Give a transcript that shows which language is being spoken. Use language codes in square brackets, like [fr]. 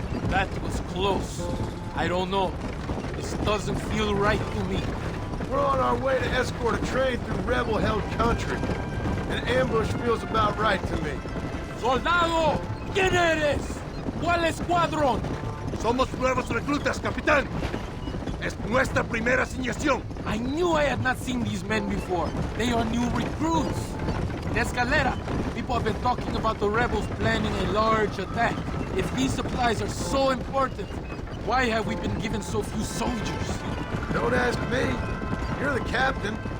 [en] That was close. I don't know. This doesn't feel right to me. We're on our way to escort a train through rebel-held country. An ambush feels about right to me. [es] ¡Soldado! ¿Quién eres? ¿Cuál escuadrón? Somos nuevos reclutas, capitán. Es nuestra primera asignación. [en] I knew I had not seen these men before. They are new recruits. In Escalera, people have been talking about the rebels planning a large attack. If these supplies are so important, Why have we been given so few soldiers? Don't ask me. You're the captain.